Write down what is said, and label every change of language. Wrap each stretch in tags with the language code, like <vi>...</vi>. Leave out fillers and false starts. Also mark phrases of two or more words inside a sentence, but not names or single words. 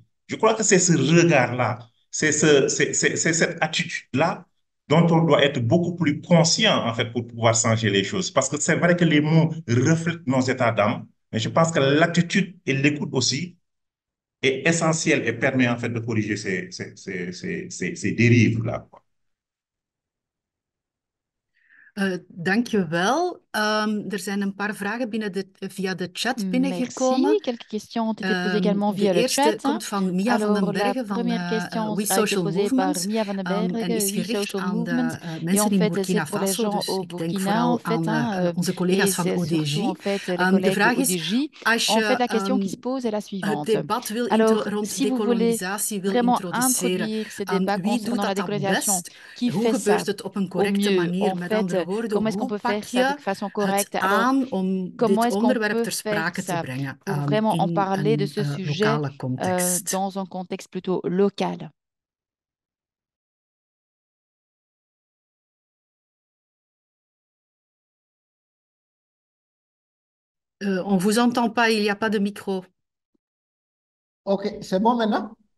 <fr>Je crois que c'est ce regard-là, c'est cette attitude-là dont on doit être beaucoup plus conscient en fait pour pouvoir changer les choses. Parce que c'est vrai que les mots reflètent nos états d'âme, mais je pense que l'attitude et l'écoute aussi est essentielle et permet en fait de corriger ces dérives-là.</fr> <nl>Dank je wel. Er zijn een paar vragen via de chat</nl> <fr>Merci.</fr> <nl>binnengekomen.</nl> <fr>Quelques questions ont été posées également</fr> <nl>De</nl> <fr>via le</fr> <nl>eerste</nl> <fr>chat.</fr> <nl>komt van Mia van den</nl> <fr>Alors, la</fr> <nl>Bergen van</nl> <fr>première question</fr> <nl>We</nl> <fr>a été</fr> <nl>Social</nl> <fr>posée par</fr> <nl>Movement</nl> <fr>Mia van den</fr> <nl>en</nl> <fr>Bergen,</fr> <nl>is</nl> <fr>We</fr> <nl>gericht</nl> <fr>Social</fr> <nl>aan</nl> <fr>Movement.</fr> <nl>de</nl> <fr>Et en</fr> <nl>mensen in</nl> <fr>fait, c'est</fr> <nl>Burkina</nl> <fr>pour les</fr> <nl>Faso,</nl> <fr>gens</fr> <nl>dus</nl> <fr>au</fr> <nl>ik denk</nl> <fr>Burkina, en</fr> <nl>vooral</nl> <fr>fait,</fr> <nl>aan onze</nl> <fr>et</fr> <nl>collega's van</nl> <fr>c'est</fr> <nl>ODJ.</nl> <fr>surtout en fait les</fr> <nl>De</nl> <fr>collègues de</fr> <nl>vraag is,</nl> <fr>ODJ.</fr> <nl>als</nl> <fr>En fait,</fr> <nl>je</nl> <fr>la question qui se pose est la</fr> <nl>het</nl> <fr>suivante.</fr> <nl>debat</nl> <fr>Alors,</fr> <nl>rond</nl> <fr>si vous voulez</fr> <nl>decolonisatie wil</nl> <fr>vraiment</fr> <nl>introduceren,</nl> <fr>introduire ce débat</fr> <nl>wie doet</nl> <fr>concernant la</fr> <nl>dat dan</nl> <fr>décolonisation,</fr> <nl>best?</nl> <fr>qui</fr> <nl>Hoe</nl> <fr>fait ça</fr> <nl>gebeurt het op een</nl> <fr>au</fr> <nl>correcte</nl> <fr>mieux?</fr> <nl>manier?</nl> <fr>En</fr> <nl>Met</nl> <fr>fait,</fr> <nl>andere woorden,</nl> <fr>comment est-ce qu'on</fr> <nl>hoe</nl> <fr>peut faire</fr> <nl>pak</nl> <fr>ça de</fr> <nl>je</nl> <fr>façon</fr> <nl>het</nl> <fr>correcte? Alors,</fr> <nl>aan om</nl> <fr>comment</fr> <nl>dit</nl> <fr>est-ce qu'on</fr> <nl>onderwerp</nl> <fr>peut</fr> <nl>ter</nl> <fr>faire</fr> <nl>sprake te</nl> <fr>ça</fr> <nl>brengen</nl> <fr>pour vraiment en</fr> <nl>in</nl> <fr>parler de</fr> <nl>een</nl> <fr>ce sujet</fr> <nl>lokale context?</nl> <fr>dans un contexte plutôt local? On ne vous entend pas, il n'y a pas de micro. OK, c'est bon maintenant?</fr>